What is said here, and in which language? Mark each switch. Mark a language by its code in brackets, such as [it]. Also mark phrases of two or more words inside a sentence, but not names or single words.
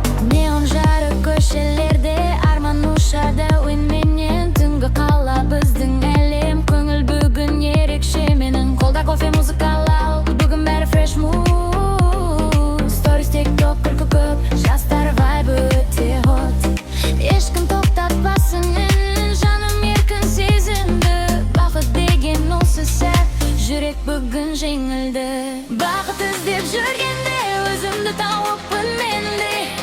[kk] Неон жарық көшелерде, арман ұшады әуенменен. Түнгі қала біздің әлем, көңіл бүгін ерекше менің. Қолда кофе, музыка лаут, бүгін бәрі [en] fresh mood. [kk] Stories, TikTok, күлкі көп, жастар вайбы өте hot. Ешкім тоқтатпасын менің, жаным еркін сезінді. Бақыт деген осы сәт, жүрек бүгін жеңілді. Бақыт іздеп жүргенде өзімді тауыппын мен де.